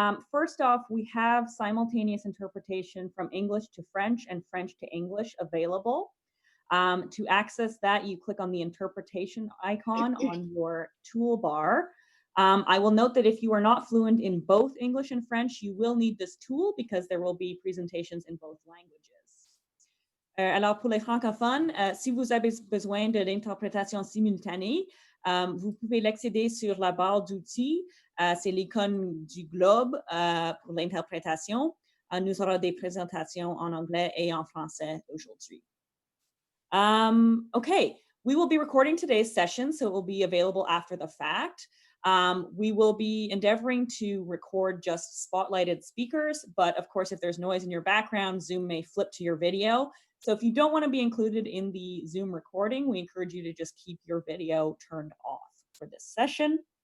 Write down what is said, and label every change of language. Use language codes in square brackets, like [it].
[en] First off, we have simultaneous interpretation from English to French and French to English available. To access that, you click on the interpretation icon on your toolbar. I will note that if you are not fluent in both English and French, you will need this tool because there will be presentations in both languages. [fr] Alors pour les francophones, si vous avez besoin de l'interprétation simultanée, vous pouvez l'accéder sur la barre d'outils. C'est l'icône du globe pour l'interprétation. Nous aurons des présentations en anglais et en français aujourd'hui. [en] Okay, we will be recording today's session, so it will be available after the fact. We will be endeavoring to record just spotlighted speakers, but of course, if there's noise in your background, Zoom may flip to your video. So if you don't want to be included in the Zoom recording, we encourage you to just keep your video turned off for this session.